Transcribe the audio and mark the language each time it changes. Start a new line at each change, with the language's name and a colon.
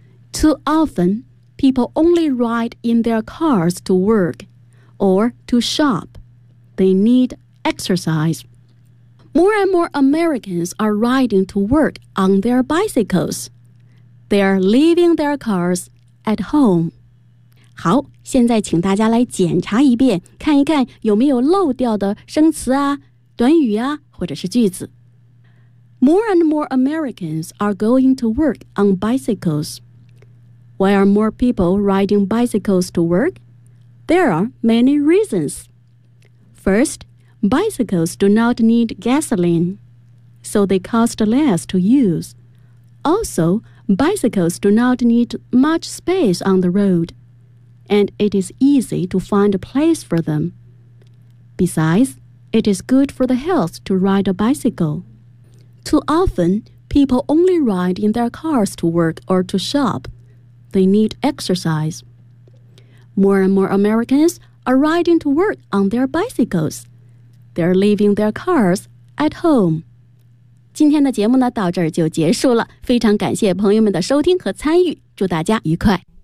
English: Too often, people only ride in their cars to work or to shop. They need exercise. More and more Americans are riding to work on their bicycles. They are leaving their cars at home.
Chinese: 好，现在请大家来检查一遍，看一看有没有漏掉的生词啊、短语啊，或者是句子。
English: More and more Americans are going to work on bicycles. Why are more people riding bicycles to work? There are many reasons. First, bicycles do not need gasoline, so they cost less to use. Also, bicycles do not need much space on the road, and it is easy to find a place for them. Besides, it is good for the health to ride a bicycle. Too often, people only ride in their cars to work or to shop. They need exercise. More and more Americans are riding to work on their bicycles. They're leaving their cars at home.
Chinese: 今天的节目呢，到这儿就结束了。非常感谢朋友们的收听和参与，祝大家愉快。